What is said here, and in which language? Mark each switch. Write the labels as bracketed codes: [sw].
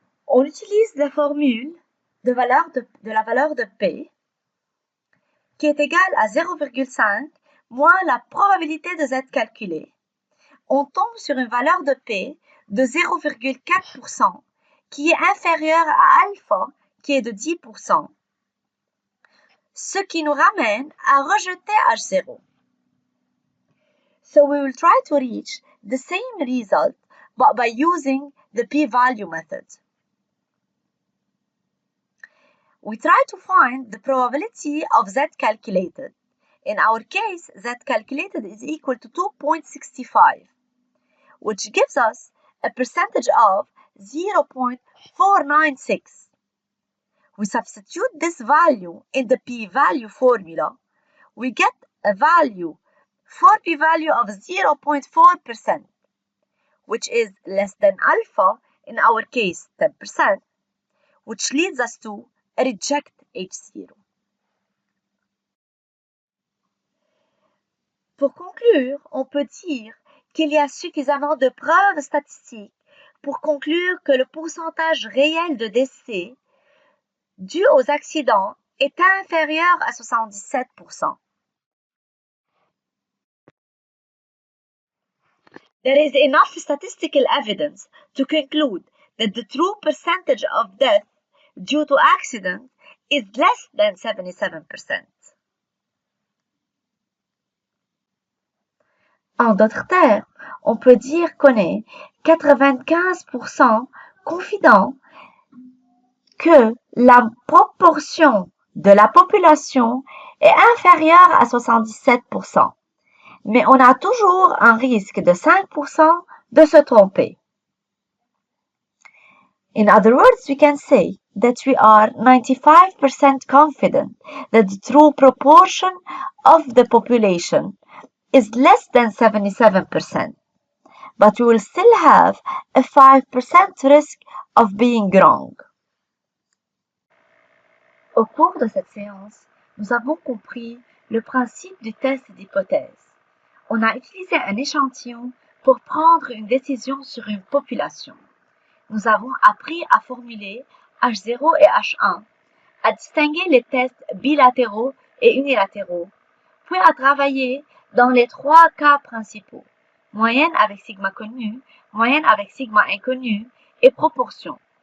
[fr] On utilise la formule de la valeur de P qui est égale à 0,5 moins la probabilité de Z calculée. On tombe sur une valeur de P de 0,4% qui est inférieure à alpha qui est de 10%, ce qui nous ramène à rejeter H0. [en] So we will try to reach the same result but by using the p-value method. We try to find the probability of Z calculated. In our case, Z calculated is equal to 2.65, which gives us a percentage of 0.496. We substitute this value in the p-value formula. We get a value for p-value of 0.4%, which is less than alpha, in our case 10%, which leads us to reject H0. [fr] Pour conclure, on peut dire qu'il y a suffisamment de preuves statistiques pour conclure que le pourcentage réel de décès dû aux accidents est inférieur à 77%. [en] There is enough statistical evidence to conclude that the true percentage of death due to accident is less than 77%. [fr] En d'autres termes, on peut dire qu'on est 95% confident que la proportion de la population est inférieure à 77%. Mais on a toujours un risque de 5% de se tromper. [en] In other words, we can say that we are 95% confident that the true proportion of the population is less than 77%, but we will still have a 5% risk of being wrong. [fr] Au cours de cette séance, nous avons compris le principe du test d'hypothèse. On a utilisé un échantillon pour prendre une décision sur une population. Nous avons appris à formuler H0 et H1, à distinguer les tests bilatéraux et unilatéraux, puis à travailler dans les trois cas principaux, moyenne avec sigma connu, moyenne avec sigma inconnu et proportion.